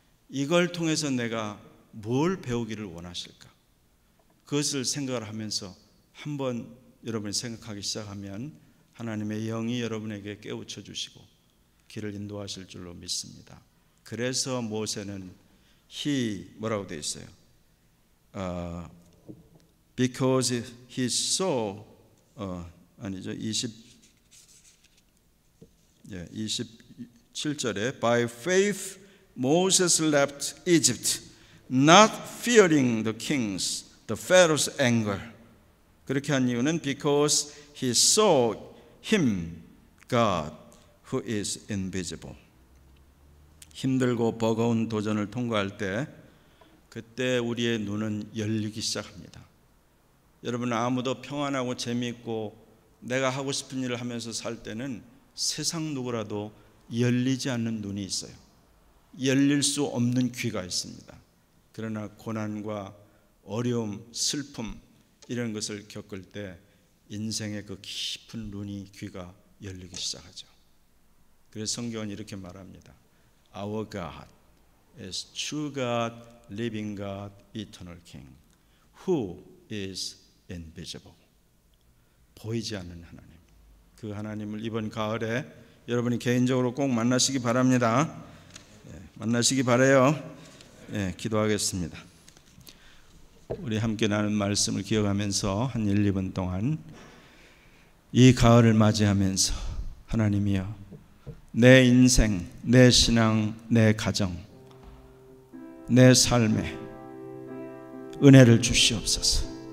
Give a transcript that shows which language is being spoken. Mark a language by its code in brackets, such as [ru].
[ko] 이걸 통해서 내가 뭘 배우기를 원하실까? 그것을 생각을 하면서 한번 여러분이 생각하기 시작하면 하나님의 영이 여러분에게 깨우쳐 주시고 길을 인도하실 줄로 믿습니다. 그래서 모세는 뭐라고 되어 있어요? [en] Because he saw [ko] 아니죠. 27절에 [en] By faith Moses left Egypt, not fearing the kings, the Pharaoh's anger. [ko] 그렇게 한 이유는 [en] because he saw him, God, who is invisible. [ko] 힘들고 버거운 도전을 통과할 때 그때 우리의 눈은 열리기 시작합니다. 여러분, 아무도 평안하고 재미있고 내가 하고 싶은 일을 하면서 살 때는 세상 누구라도 열리지 않는 눈이 있어요. 열릴 수 없는 귀가 있습니다. 그러나 고난과 어려움, 슬픔 이런 것을 겪을 때 인생의 그 깊은 눈이, 귀가 열리기 시작하죠. 그래서 성경은 이렇게 말합니다. [en] Our God is true God, living God, eternal King, who is invisible. [ko] 보이지 않는 하나님. 그 하나님을 이번 가을에 여러분이 개인적으로 꼭 만나시기 바랍니다. 만나시기 바라요. 기도하겠습니다. 우리 함께 나눈 말씀을 기억하면서 한 1, 2분 동안 이 가을을 맞이하면서 하나님이여, 내 인생, 내 신앙, 내 가정, 내 삶에 은혜를 주시옵소서.